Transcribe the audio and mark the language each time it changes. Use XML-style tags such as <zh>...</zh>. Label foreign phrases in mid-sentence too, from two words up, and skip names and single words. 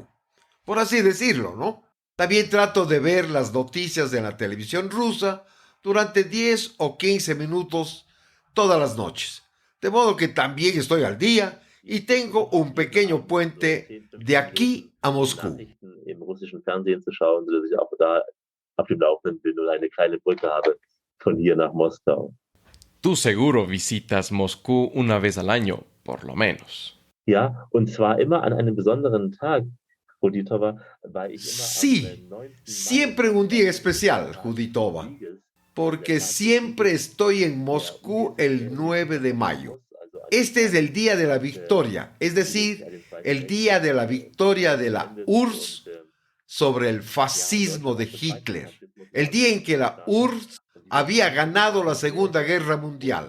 <es>Por así decirlo, ¿no? También trato de ver las noticias de la televisión rusa durante 10 o 15 minutos todas las noches. De modo que también estoy al día y tengo un pequeño puente de aquí a Moscú.</es> <de>Im russischen Fernsehen zu schauen, sodass ich auch da auf dem Laufenden bin und eine kleine Brücke habe von hier nach Moskau.</de> <es>Tú seguro visitas Moscú una vez al año, por lo menos.</es> <de>Ja, und zwar immer an einem besonderen Tag, Juditova, weil ich immer</de> <es>Sí,</es> <de>am 9.</de> <es>siempre en un día especial, Juditova, porque siempre estoy en Moscú el 9 de mayo. Este es el día de la victoria, es decir, el día de la victoria de la URSS sobre el fascismo de Hitler, el día en que la URSS había ganado la Segunda Guerra Mundial.</es>